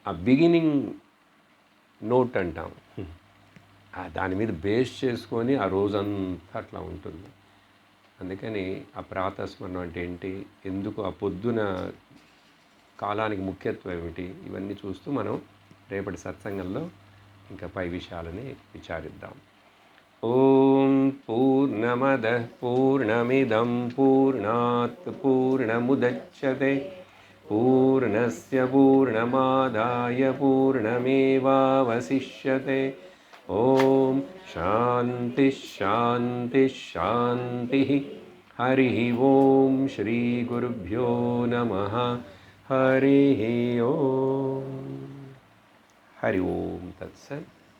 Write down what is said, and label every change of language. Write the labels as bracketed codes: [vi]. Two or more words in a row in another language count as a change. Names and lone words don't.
[te] ఆ [en] beginning note [te] అంటాం, దాని మీద బేస్ చేసుకొని ఆ రోజంతా అట్లా ఉంటుంది. అందుకని ఆ ప్రాతస్మరణం అంటే ఏంటి, ఎందుకు ఆ పొద్దున కాలానికి ముఖ్యత్వం ఏమిటి, ఇవన్నీ చూస్తూ మనం రేపటి సత్సంగంలో ఇంకా పై విషయాలని విచారిద్దాం. [sa] ఓం పూర్ణమద పూర్ణమిదం పూర్ణాత్ పూర్ణముదచ్యతే పూర్ణస్య పూర్ణమాదాయ పూర్ణమేవావశిష్యతే. ఓం శాంతి శాంతి శాంతి. హరి ఓం శ్రీ గురుభ్యో నమః. హరి ఓం. హరి ఓం తత్సత్.